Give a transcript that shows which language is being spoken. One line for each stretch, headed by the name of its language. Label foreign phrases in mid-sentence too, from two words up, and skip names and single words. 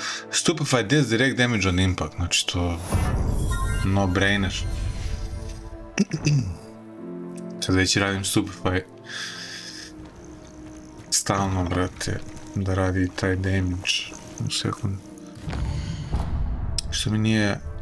English: Stupefy deals direct damage on impact,
Serbian: znači to
English: no brainer.
Serbian: Sad već radim Stupefy stalno, brate, da radi taj damage. U sekund. Što mi nije...